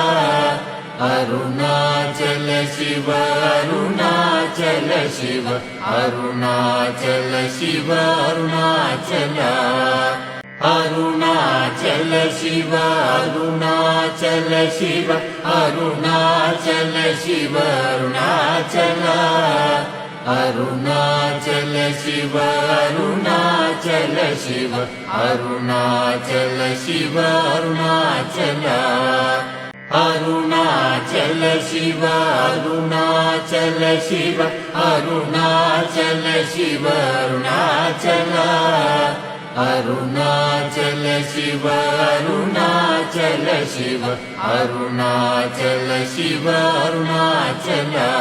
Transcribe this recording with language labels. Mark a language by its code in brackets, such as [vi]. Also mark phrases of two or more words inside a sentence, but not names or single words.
[sa] அருணாச்சல சிவ அருணாச்சல சிவ அருணாச்சல சிவ அருணாச்சல அருணாச்சல சிவ அருணாச்சல சிவ அருணாச்சல சிவ அருணாச்சல अरुणाचल शिव अरुणाचल शिव अरुणाचल शिव अरुणाचल अरुणाचल शिव अरुणाचल शिव अरुणाचल शिव अरुणाचल अरुणाचल शिव अरुणाचल शिव अरुणाचल शिव अरुणाचल